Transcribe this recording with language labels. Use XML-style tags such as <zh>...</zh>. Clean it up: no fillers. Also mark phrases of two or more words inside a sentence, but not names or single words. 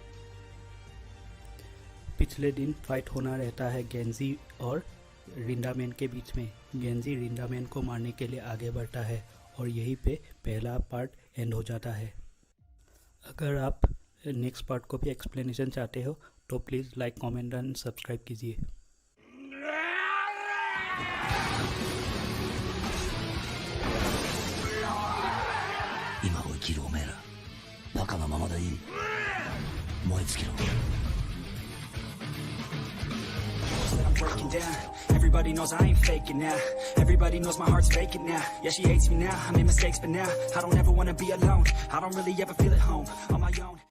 <hi>पिछले दिन फाइट होना रहता है गेंजी और रिंडामैन के बीच में। गेंजी रिंडामैन को मारने के लिए आगे बढ़ता है और यहीं पे पहला पार्ट एंड हो जाता है। अगर आप</hi> <en>next part</en> <hi>को भी एक्सप्लेनेशन चाहते हो तो</hi> <en>please like, comment and subscribe</en> <hi>कीजिए।</hi> <ja>今を生きるおめえらバカなままでいい燃え尽きろ</ja> <en>I'm breaking down. Everybody knows I ain't faking now. Everybody knows my heart's vacant now. Yeah, she hates me now. I made mistakes, but now I don't ever wanna be alone. I don't really ever feel at home on my own.</en>